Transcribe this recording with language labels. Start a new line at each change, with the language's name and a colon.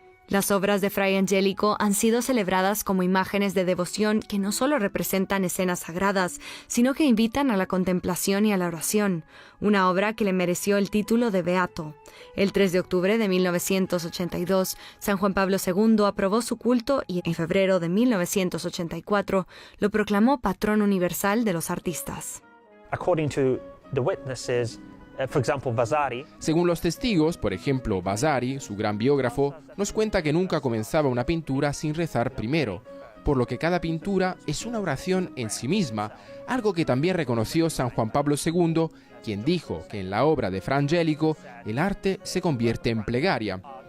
Spanish: Las obras de Fray Angelico han sido celebradas como imágenes de devoción que no solo representan escenas sagradas, sino que invitan a la contemplación y a la oración, una obra que le mereció el título de beato. El 3 de octubre de 1982, San Juan Pablo II aprobó su culto y en febrero de 1984 lo proclamó patrón universal de los artistas.
English: According to the witnesses, for example, Vasari.
Spanish: Según los testigos, por ejemplo, Vasari, su gran biógrafo, nos cuenta que nunca comenzaba una pintura sin rezar primero, por lo que cada pintura es una oración en sí misma, algo que también reconoció San Juan Pablo II, quien dijo que en la obra de Fra Angelico el arte se convierte en plegaria.